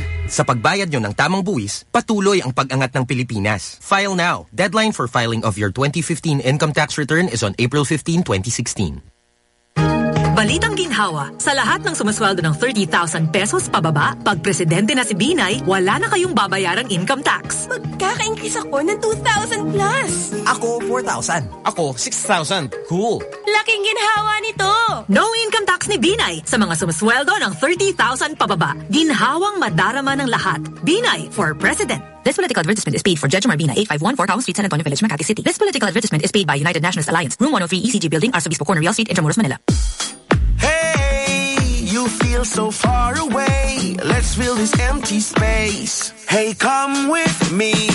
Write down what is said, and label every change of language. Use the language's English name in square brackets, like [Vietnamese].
[Filipino] Sa pagbayad nyo ng tamang buwis, patuloy ang pag-angat ng Pilipinas. [English] File now. Deadline for filing of your 2015 income tax return is on April 15, 2016. [Filipino] Balitang ginhawa, sa lahat ng sumasweldo ng 30,000 pesos pababa, pag presidente na si Binay, wala na kayong babayarang income tax. Magkaka-increase ako ng 2,000 plus. Ako, 4,000. Ako, 6,000. Cool. Laking ginhawa nito. No income tax ni Binay sa mga sumasweldo ng 30,000 pababa. Ginhawang madarama ng lahat. [English] Binay for President. This political advertisement is paid for Jejomar Bina, 851 Forcawang Street, San Antonio Village, Makati City. This political advertisement is paid by United Nationalist Alliance, Room 103 ECG Building, Arcebispo Corner, Real Street, Intramuros, Manila. Hey, you feel so far away. Let's fill this empty space. Hey, come with me.